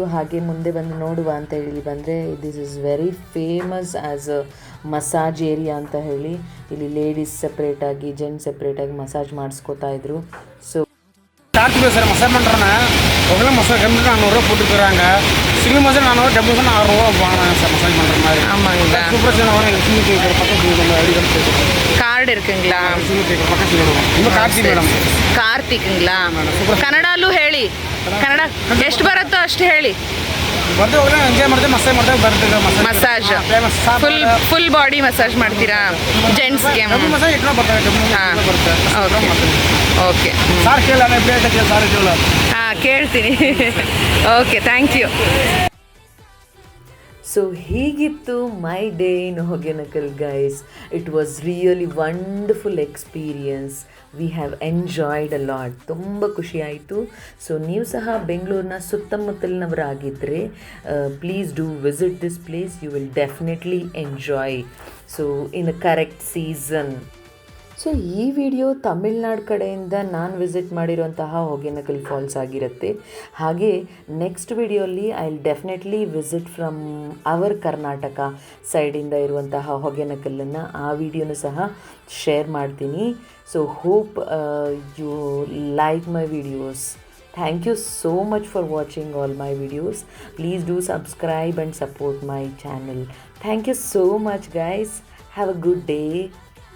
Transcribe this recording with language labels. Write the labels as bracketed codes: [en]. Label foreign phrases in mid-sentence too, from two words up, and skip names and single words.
[kn] ಹಾಗೆ ಮುಂದೆ ಬಂದು ನೋಡುವ ಅಂತ ಹೇಳಿ ಬಂದರೆ, [en] this is very famous as a massage area [kn] ಅಂತ ಹೇಳಿ. ಇಲ್ಲಿ ಲೇಡೀಸ್ ಸಪ್ರೇಟಾಗಿ, ಜೆಂಟ್ಸ್ ಸಪ್ರೇಟಾಗಿ ಮಸಾಜ್ ಮಾಡಿಸ್ಕೋತಾ இದ್ರು. [ta] ஸோ சார்ஜ் சார் மசாஜ் பண்ணுறேன்னா உடனே மசாஜ் கம்மி 400 ரூபா போட்டுக்கிறாங்க. [en] single massage [ta] 400, [en] double massage [ta] 600 ரூபா வாங்கினாங்க சார் மசாஜ் பண்ணுற மாதிரி. ஆமாங்களா? சூப்பர் சார் வாங்க. சிங்கிள் கேட்குற பக்கத்தில் [en] ID card [ta] சேர்த்துக்கிறோம். ಕಾರ್ಡ್ இருக்குங்களா? சிங்கிள் கேட்குற பக்கத்தில் விடுவோம். இன்னும் கார்த்தி மேடம். [kn] ಕಾರ್ತಿಕ್ங்களಾ? ಕನ್ನಡಲ್ಲೂ ಹೇಳಿ. ಕನ್ನಡ ಎಷ್ಟು ಬರುತ್ತೋ ಅಷ್ಟು ಹೇಳಿ. ಬರ್ತೀವಿ, ಹೋಗಿ ಎಂಜಾಯ್ ಮಾಡ್ತೀವಿ, ಮಸಾಜ್ ಮಾಡ್ತೀವಿ, ಬರ್ತೀವಿ. ಮಸಾಜ್ [en] full body massage [kn] ಮಾಡ್ತೀರಾ ಜೆಂಟ್ಸ್ಗೆ? [en] double massage [kn] ಇಟ್ಟು ಬರ್ತಾರೆ. ಹಾಂ, ಬರುತ್ತೆ. ಓಕೆ. ಸಾರ್ ಕೇಳ ಪ್ಲೇಟ್ ಕೇಳ, ಸಾರ್ ಕೇಳ. ಹಾಂ, ಕೇಳ್ತೀನಿ. [en] okay, thank you. ಸೊ ಹೀಗಿತ್ತು my day in Hogenakal guys. it was really wonderful experience. we have enjoyed a lot. [kn] ತುಂಬ ಖುಷಿಯಾಯಿತು. ಸೊ ನೀವು ಸಹ ಬೆಂಗಳೂರಿನ ಸುತ್ತಮುತ್ತಲಿನವರಾಗಿದ್ದರೆ [en] please do visit this place. you will definitely enjoy. so in a correct season. [kn] ಸೊ ಈ ವಿಡಿಯೋ ತಮಿಳ್ನಾಡು ಕಡೆಯಿಂದ ನಾನು ವಿಸಿಟ್ ಮಾಡಿರುವಂತಹ ಹೊಗೆನಕಲ್ ಫಾಲ್ಸ್ ಆಗಿರುತ್ತೆ. ಹಾಗೆ [en] next videoli I will definitely visit from our Karnataka sideinda [kn] ಇರುವಂತಹ ಹೊಗೆನಕಲ್ಲನ್ನು, ಆ ವಿಡಿಯೋನು ಸಹ ಶೇರ್ ಮಾಡ್ತೀನಿ. [en] so hope you like my videos. Thank you so much for watching all my videos. Please do subscribe and support my channel. Thank you so much guys. Have a good day.